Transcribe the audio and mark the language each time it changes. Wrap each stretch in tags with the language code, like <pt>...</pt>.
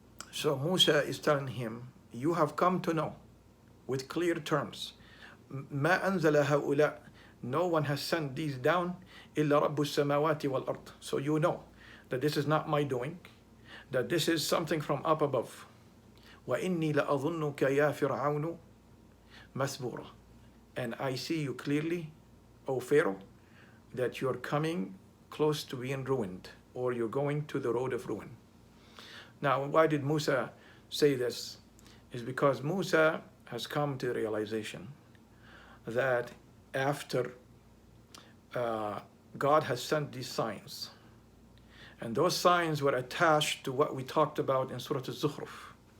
<en>So Musa is telling him, you have come to know with clear terms,</en> <ar>ما أنزل هؤلاء,</ar> <en>no one has sent these down,</en> <ar>إلا رب السماوات والأرض.</ar> <en>So you know that this is not my doing, that this is something from up above.</en> <ar>وإني لأظنك يا فرعون مثبورا.</ar> <en>And I see you clearly, O Pharaoh, that you're coming close to being ruined, or you're going to the road of ruin. Now, why did Musa say this? Is because Musa has come to the realization that after God has sent these signs, and those signs were attached to what we talked about in Surah Al-Zukhruf.</en>